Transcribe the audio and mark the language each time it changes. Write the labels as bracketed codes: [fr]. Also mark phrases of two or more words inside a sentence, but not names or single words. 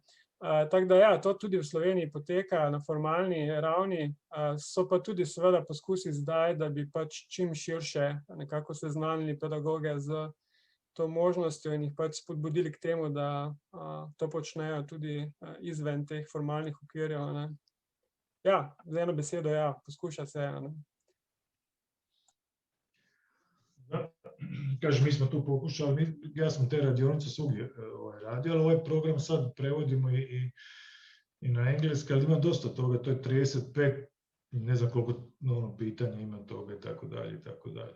[sl] Tako da ja, to tudi v Sloveniji poteka na formalni ravni, so pa tudi seveda poskusi zdaj, da bi pač čim širše nekako seznanili pedagoge z to možnostjo in jih pač spodbudili k temu, da to počnejo tudi izven teh formalnih okvirjev. Ne. Ja, z eno besedo, ja, poskuša se. Ne. [hr] Kažem, mi smo tu pokušali, ja sam te radionice svugdje radio, ali ovaj program sad prevodimo i na engleski, ali ima dosta toga, to je 35, ne znam koliko pitanja ima toga i tako dalje i tako dalje.